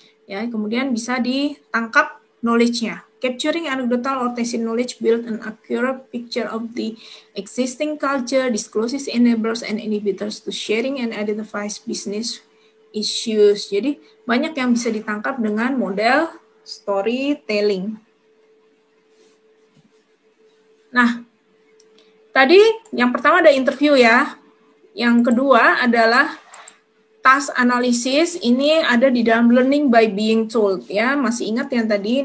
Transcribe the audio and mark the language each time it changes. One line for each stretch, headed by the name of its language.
Indonesian: Ya, kemudian bisa ditangkap knowledge-nya.
English: Capturing anecdotal or tacit knowledge build an accurate picture of the existing culture, discloses enablers and inhibitors to sharing and identifies business issues.
Indonesian: Jadi banyak yang bisa ditangkap dengan model storytelling. Nah, tadi yang pertama ada interview ya. Yang kedua adalah task analysis. Ini ada di dalam
English: learning by being told
Indonesian: ya. Masih ingat yang tadi?